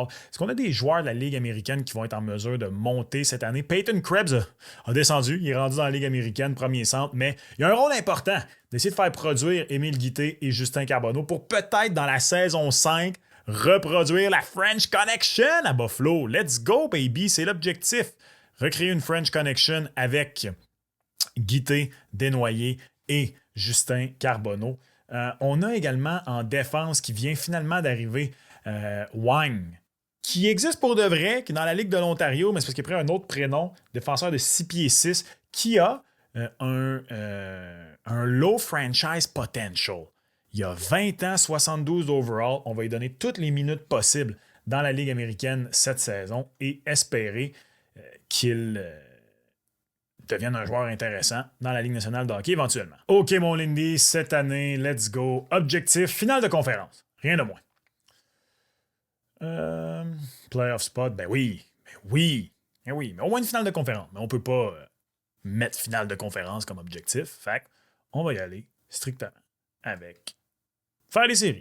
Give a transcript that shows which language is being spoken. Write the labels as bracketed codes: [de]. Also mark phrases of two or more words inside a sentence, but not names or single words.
[fr] Est-ce qu'on a des joueurs de la Ligue américaine qui vont être en mesure de monter cette année? Peyton Krebs a descendu, il est rendu dans la Ligue américaine, premier centre, mais il y a un rôle important d'essayer de faire produire Émile Guité et Justin Carbonneau pour peut-être dans la saison 5 reproduire la French Connection à Buffalo. [en] Let's go, baby, [fr] c'est l'objectif. Recréer une French Connection avec Guité, Desnoyers et Justin Carbonneau. On a également en défense qui vient finalement d'arriver Wang, qui existe pour de vrai, qui est dans la Ligue de l'Ontario, mais c'est parce qu'il a pris un autre prénom, défenseur de 6 pieds 6, qui a un [en] low franchise potential. [fr] Il a 20 ans, 72 d'overall. On va lui donner toutes les minutes possibles dans la Ligue américaine cette saison et espérer qu'il devienne un joueur intéressant dans la Ligue nationale de hockey éventuellement. OK, mon Lindy, cette année, [en] let's go. [fr] Objectif, finale de conférence. Rien de moins. [en] Playoff spot, [fr] mais oui. Mais au moins une finale de conférence. Mais on peut pas mettre finale de conférence comme objectif. Fait on va y aller strictement avec faire les séries.